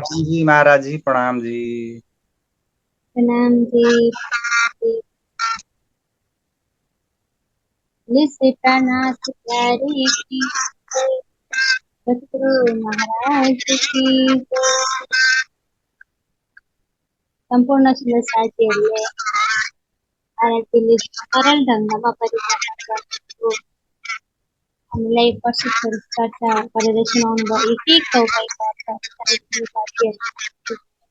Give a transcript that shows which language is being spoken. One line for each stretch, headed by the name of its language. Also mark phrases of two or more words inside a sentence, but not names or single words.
Hindi: जी महाराज जी, प्रणाम जी। प्रणाम जी। श्री प्राणनाथ प्यारे की जय। सतगुरु महाराज की जय।
Nepali: सम्पूर्ण सुंदर साथीहरूले आरतीले सरल ढङ्गमा परिचालन गर्नुभयो। हामीलाई प्रशिक्षकहरू चर्चा गरेर सुनाउनु भयो एक एक चौपाइका अर्थहरू साहित्यिक वाक्यहरू